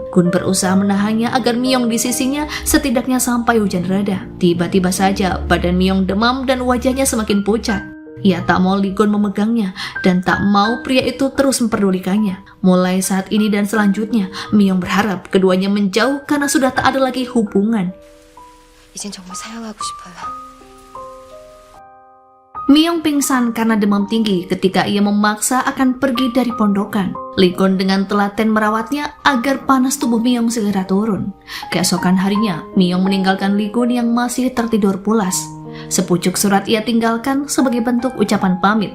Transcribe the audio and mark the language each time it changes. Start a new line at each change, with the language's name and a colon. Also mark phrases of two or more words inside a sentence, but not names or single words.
Indonesian: Gun berusaha menahannya agar Miyong di sisinya setidaknya sampai hujan reda. Tiba-tiba saja badan Miyong demam dan wajahnya semakin pucat. Ia tak mau Lee Gun memegangnya dan tak mau pria itu terus memperdulikannya. Mulai saat ini dan selanjutnya, Miyong berharap keduanya menjauh karena sudah tak ada lagi hubungan.
Korean: 이젠 정말 사양하고 싶어요.
Indonesian: Miyong pingsan karena demam tinggi ketika ia memaksa akan pergi dari pondokan. Lee Gun dengan telaten merawatnya agar panas tubuh Miyong segera turun. Keesokan harinya, Miyong meninggalkan Lee Gun yang masih tertidur pulas. Sepucuk surat ia tinggalkan sebagai bentuk ucapan pamit.